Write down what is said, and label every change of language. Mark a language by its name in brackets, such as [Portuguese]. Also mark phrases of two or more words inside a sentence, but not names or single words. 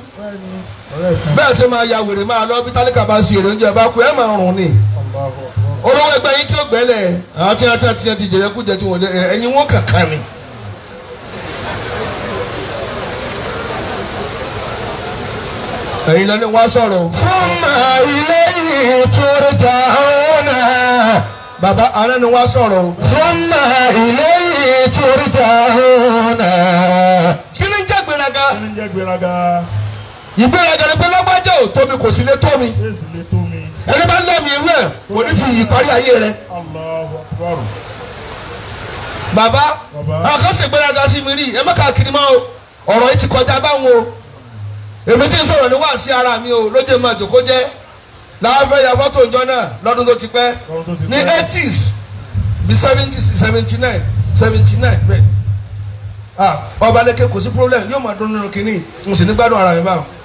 [Yoruba] bẹ́ẹ̀ ṣe máa ya wèrè máa lọ bí tálíkà bá ṣe èrè oúnjẹ bá kú ẹ máa rùn ni. olówó ẹgbẹ́ yín kí ó gbẹ́lẹ̀ àwọn tí wọ́n ti jẹ̀yẹ́ kú jẹ tí wọ́n lé ẹ̀yin wọn kankan ni. ẹ̀yin lẹ́ni wá sọ̀rọ̀. [Arabic] ثم إليه ترجعون. [Yoruba] bàbá ààrẹ ni wá sọ̀rọ̀. [Arabic] ثم إليه ترجعون. [Yoruba] kí ni jẹ́ gbéraga. kí ni jẹ́ gbéraga. ìgbéraga ni pé lágbájá ò tóbi kò sí lè tó mi. èsì lè tó mi. ẹni bá lẹ́mìí irú ẹ̀ kò ní fi ìparí ayé rẹ̀. [Arabic] الله أكبر. [Yoruba] bàbá àwọn kan ṣe gbéraga sí mi rí ẹ má káàkiri mọ́ o ọ̀rọ̀ yìí ti kọjá báwọn o èmi tí ń sọ̀rọ̀ ní wá sí ara mi o lóye máa jòkó jẹ́ láàfẹ́ ya fọ́tò ìjọ náà lọ́dún tó ti pẹ́ ní 80s bí 70s 79 79 bẹ́ẹ̀ ọba lẹ́kẹ́ kò sí problem yóò máa dún nínú kínní n sì ní gbádùn ara mi báwọn.